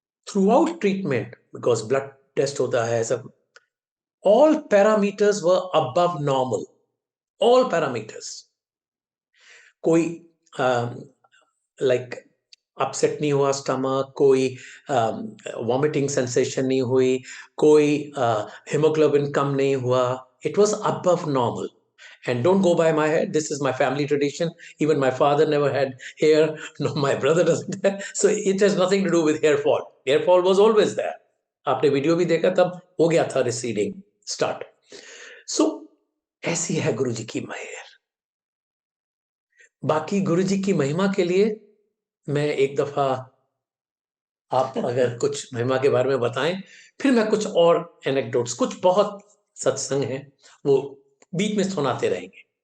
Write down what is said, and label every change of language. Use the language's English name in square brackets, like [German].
[English] throughout treatment, because blood test [Hindi] होता है सब, [English] all parameters were above normal, all parameters। [Hindi] कोई like upset नहीं हुआ स्टमक, कोई वॉमिटिंग सेंसेशन नहीं हुई, कोई हेमोग्लोबिन कम नहीं हुआ, [English] It was above normal. And don't go by my head, this is my family tradition. Even my father never had hair, no, my brother doesn't have, so it has nothing to do with hair fall. Hair fall was always there. [Hindi] आपने video भी देखा, तब हो गया था receding start. सो ऐसी है गुरु जी की मेहर। बाकी गुरु जी की महिमा के लिए मैं एक दफा, आप अगर कुछ महिमा के बारे में बताएं, फिर मैं कुछ और एनेक्डोट्स, कुछ बहुत सत्संग हैं वो बीच में सुनाते रहेंगे।